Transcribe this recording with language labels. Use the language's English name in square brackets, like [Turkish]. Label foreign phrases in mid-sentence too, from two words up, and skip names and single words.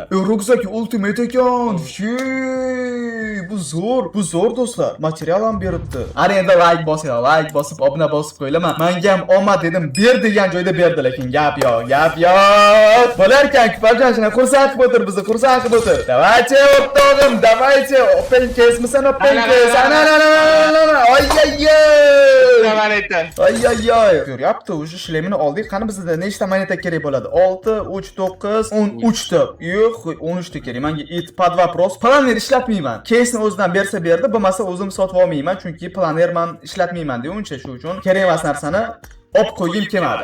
[Uzbek] Rukzak ultimate ekan. Bu zo'r do'stlar. Material ham beribdi. Ana endi like bosinglar, like bosib, obuna bosib qo'yinglar. Menga ham omad dedim, ber degan joyda berdi, lekin gap yo'q. Bo'lar ekan, Kiparjon shuna xursand qilib o'tir bizni, xursand qilib o'tir. Давайте, o'rtog'im, давайте. [English] Open case misan, open case. [Uzbek] Ana. Ay. Moneta. Ay. Ko'ryapti, o'sha shlemini oldik. Qani bizda nechta moneta kerak bo'ladi? 6, 3, 9, 13 ta. Yo'q, 13 ta kerak. Menga it [Russian] под вопрос. [Uzbek] Planer ishlatmayman. Case'ni o'zidan bersa berdi, bo'lmasa o'zim sotib olmayman, chunki planer men ishlatmayman deyuncha, shu uchun kerak emas narsani op qo'yib kelmadi.